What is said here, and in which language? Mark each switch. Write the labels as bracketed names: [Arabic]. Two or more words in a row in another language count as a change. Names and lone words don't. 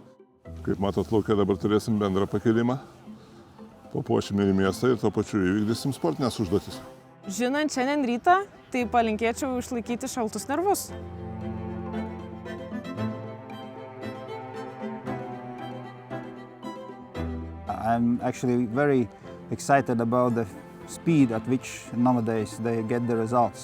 [Lithuanian] Kaip matot, lauke dabar turėsim bendrą pakilimą. Papuošim ir miestą ir tuo pačiu įvykdysim sportinės užduotis. Žinant šiandien rytą, tai palinkėčiau išlaikyti šaltus nervus. [English] I'm actually very excited about the speed at which nowadays they get the results.